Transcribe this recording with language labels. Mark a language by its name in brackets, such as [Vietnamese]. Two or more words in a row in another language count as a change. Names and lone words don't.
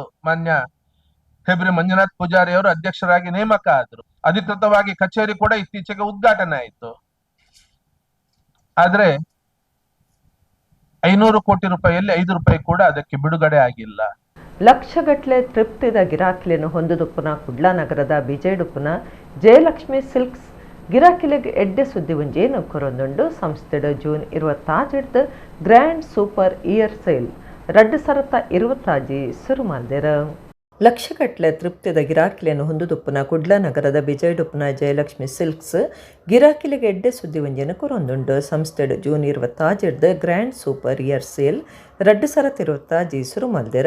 [Kannada] ಮಾನ್ಯ ಹೆಬ್ರಿ ಮಂಜುನಾಥ್ ಪೂಜಾರಿ ಅವರು ಅಧ್ಯಕ್ಷರಾಗಿ ನೇಮಕ ಆದ್ರು. ಅಧಿಕೃತವಾಗಿ ಕಚೇರಿ ಕೂಡ ಇತ್ತೀಚೆಗೆ ಉದ್ಘಾಟನೆ ಆಯ್ತು. ಆದ್ರೆ 500 ಕೋಟಿ ರೂಪಾಯಿಯಲ್ಲಿ 5 ರೂಪಾಯಿ ಕೂಡ ಅದಕ್ಕೆ ಬಿಡುಗಡೆ ಆಗಿಲ್ಲ. [Tulu] ಲಕ್ಷಗಟ್ಟಲೆ ತೃಪ್ತಿದ ಗಿರಾಕಿಲೆಯನ್ನು ಹೊಂದುದುಪ್ಪುನ ಕುಡ್ಲಾ ನಗರದ ಬಿಜೆಡುಪ್ಪುನ ಜಯಲಕ್ಷ್ಮಿ ಸಿಲ್ಕ್ಸ್ ಗಿರಾಕಿಲೆಗೆ ಎಡ್ಡೆ ಸುದ್ದಿ ಒಂಜೇನು ಕೊರೊಂದುಂಡು ಸಂಸ್ಥೆಡ ಜೂನ್ 26 ಗ್ರ್ಯಾಂಡ್ ಸೂಪರ್ ಇಯರ್ ಸೇಲ್ 2026 ಶುರು ಮಾಡಿದೆರು. ಲಕ್ಷಗಟ್ಟಲೆ ತೃಪ್ತಿದ ಗಿರಾಕಿಲೆಯನ್ನು ಹೊಂದುದುಪ್ಪುನ ಕುಡ್ಲಾ ನಗರದ ಬಿಜೈಡುಪ್ಪುನ ಜಯಲಕ್ಷ್ಮಿ ಸಿಲ್ಕ್ಸ್ ಗಿರಾಕಿಲೆಗೆ ಎಡ್ಡೆ ಸುದ್ದಿ ಒಂಜೇನು ಕೊರೊಂದುಂಡು ಸಂಸ್ಥೆಡ್ ಜೂನ್ 26 ಗ್ರ್ಯಾಂಡ್ ಸೂಪರ್ ಇಯರ್ ಸೇಲ್ 2026 ಶುರು ಮಾಡಿದೆರು.